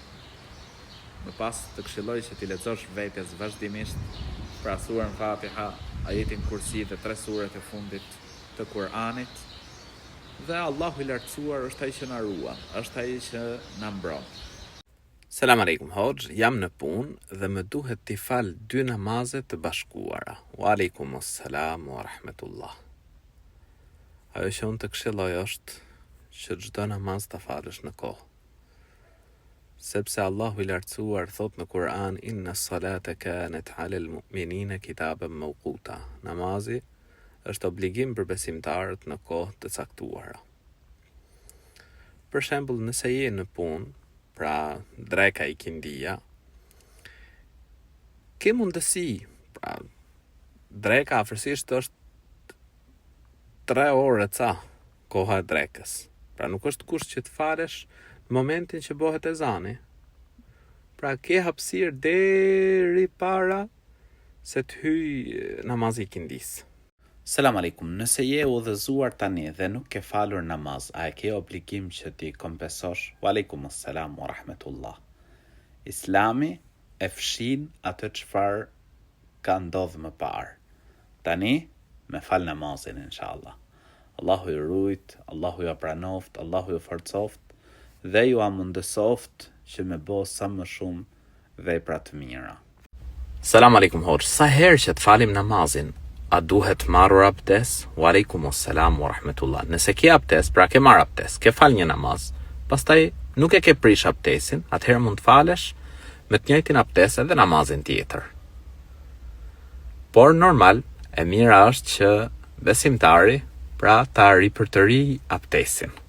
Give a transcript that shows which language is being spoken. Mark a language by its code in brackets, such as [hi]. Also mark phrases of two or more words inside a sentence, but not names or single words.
[sq] Më pas të këshilloj që t'i lexosh vetes vazhdimisht pra surën Fatiha, ajetin Kursi dhe 3 suret e fundit të Kur'anit, dhe Allahu i lartësuar është ai që na ruan, është ai që na mbron. [ar] السلام عليكم [sq] Hoxh, jam në punë dhe më duhet t'i fal 2 namaze të bashkuara. [ar] وعليكم السلام ورحمة الله. [sq] Ajo që unë të këshilloj është që çdo namaz ta falësh në kohë. Sepse Allahu i lartësuar thot në Kur'an, [ar] إن الصلاة كانت على المؤمنين كتابا موقوتا. [sq] Namazi është obligim për besimtarët në kohë të caktuara. Për shembull, nëse je në punë, pra dreka i kindia, ke mundësi, pra dreka afërsisht është 3 orë ca koha e drekës. Pra nuk është kusht që të falesh në momentin që bëhet ezani. Pra ke hapësirë deri para se të hyj namazi i kindis. [ar] السلام عليكم, [sq] nëse je udhëzuar tani dhe nuk ke falur namaz, a e ke obligim që ti kompensosh? [ar] وعليكم السلام ورحمة الله. [sq] Islami e fshin atë çfarë ka ndodhur më parë. Tani me fal namazin inshallah. Allahu ju rujt, Allahu ju pranoft, Allahu ju forcoft dhe ju amundësoft që me bo sa më shumë vepra të mira. [ar] السلام عليكم [sq] Hoxh, sa herë që të falim namazin, a duhet marrur abdes? [ar] وعليكم السلام ورحمة الله. [sq] Nëse ke abdes, pra ke marr abdes, ke fal një namaz, pastaj nuk e ke prish abdesin, atëherë mund të falesh me të njëjtin abdes edhe namazin tjetër. Por normal, e mira është që besimtari pra ta ripërtëri abdesin.